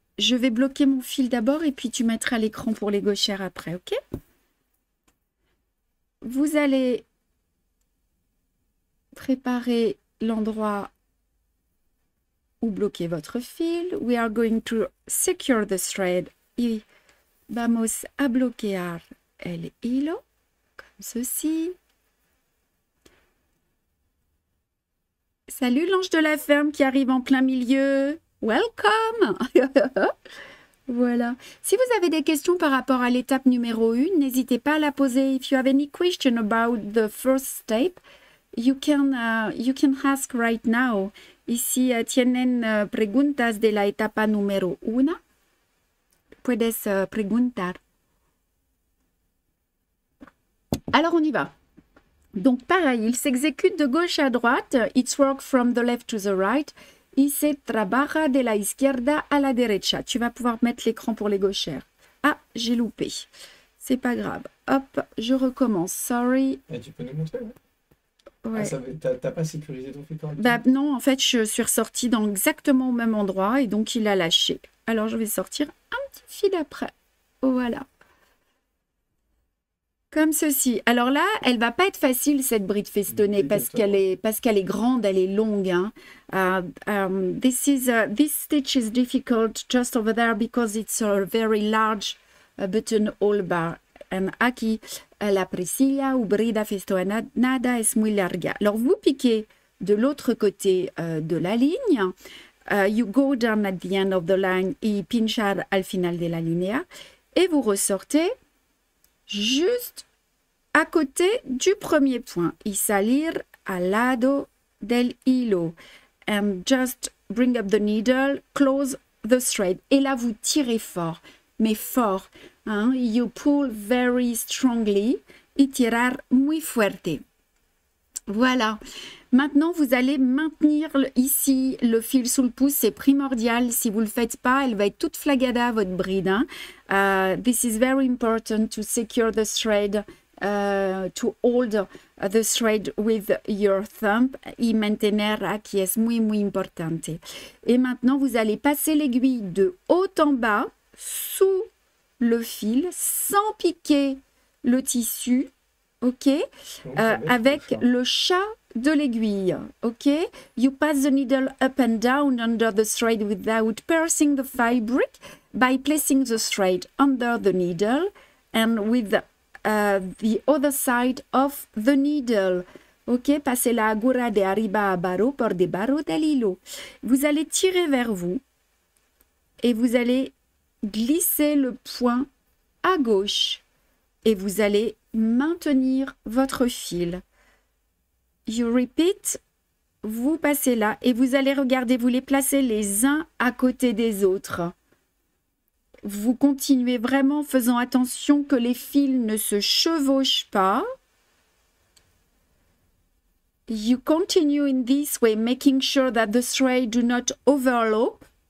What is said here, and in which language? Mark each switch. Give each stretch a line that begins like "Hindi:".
French: Je vais bloquer mon fil d'abord et puis tu mettras l'écran pour les gauchères après, ok? Vous allez préparer l'endroit où bloquer votre fil.
English: We are going to secure the thread.
Spanish: Y vamos a bloquear el hilo,
French: comme ceci. Salut l'ange de la ferme qui arrive en plein milieu. Welcome. Voilà. Si vous avez des questions par rapport à l'étape numéro 1, n'hésitez pas à la poser.
English: If you have any question about the first step, you can ask right now.
Spanish: Y si tienen preguntas de la etapa número 1, puedes preguntar.
French: Alors on y va. Donc pareil, il s'exécute de gauche à droite.
English: It's work from the left to the right.
Spanish: Y se trabaja de la izquierda a la derecha.
French: Tu vas pouvoir mettre l'écran pour les gauchères. Ah, j'ai loupé. C'est pas grave. Hop, je recommence. Sorry. Et tu peux nous montrer, ouais. Ah, t'as pas sécurisé ton fil correctement? Bah non, en fait, je suis ressortie dans exactement au même endroit et donc il a lâché. Alors, je vais sortir un petit fil après. Voilà. Comme ceci. Alors là, elle va pas être facile cette bride festonnée parce qu'elle est grande, elle est longue. Hein.
English: This stitch is difficult just over there because it's a very large buttonhole bar.
Spanish: Aquí la presilla ou brida festonada es muy larga.
French: Alors vous piquez de l'autre côté de la ligne.
English: You go down at the end of the line
Spanish: y pinchar al final de la línea.
French: Et vous ressortez juste à côté du premier point.
Spanish: Y salir al lado del hilo.
English: And just bring up the needle, close the thread.
French: Et là, vous tirez fort, mais fort. Hein?
English: You pull very strongly.
Spanish: Y tirar muy fuerte.
English: Voilà.
French: Maintenant, vous allez maintenir ici le fil sous le pouce. C'est primordial. Si vous ne le faites pas, elle va être toute flagada, votre bride. Hein?
English: This is very important to secure the thread, to hold the thread with your thumb.
Spanish: Y mantener aquí es muy, muy importante.
French: Et maintenant, vous allez passer l'aiguille de haut en bas, sous le fil, sans piquer le tissu. OK, avec le chat de l'aiguille.
English: OK, you pass the needle up and down under the thread without piercing the fabric by placing the thread under the needle and with the other side of the needle.
Spanish: OK, passez la agura de arriba abajo por debajo del hilo.
French: Vous allez tirer vers vous et vous allez glisser le point à gauche et vous allez maintenir votre fil.
English: You repeat,
French: vous passez là et vous allez regarder, vous les placez les uns à côté des autres. Vous continuez vraiment en faisant attention que les fils ne se chevauchent pas.
English: You continue in this way, making sure that the thread do not overlap.